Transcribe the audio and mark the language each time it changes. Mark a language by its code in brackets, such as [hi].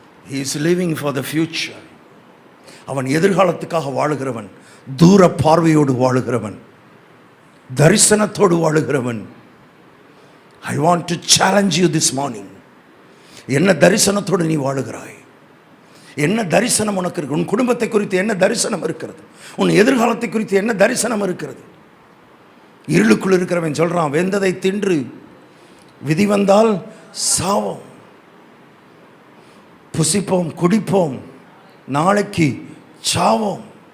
[en] He is living for the future. [ta] அவன் எதிர்காலத்துக்காக வாழுகிறவன், தூர பார்வையோடு வாழுகிறவன், தரிசனத்தோடு வாழுகிறவன். [en] I want to challenge you this morning. [ta] என்ன தரிசனத்தோடு நீ வாழுகிறாய்? என்ன தரிசனம் உனக்கு இருக்கு? உன் குடும்பத்தை குறித்து என்ன தரிசனம் இருக்கிறது? உன் எதிர்காலத்தை குறித்து என்ன தரிசனம் இருக்கிறது? இருளுக்குள் இருக்கிறவன் சொல்றான், வெந்ததை தின்று விதி வந்தால் சாவோம், புசிப்போம் குடிப்போம், நாளைக்கு சாவோம்.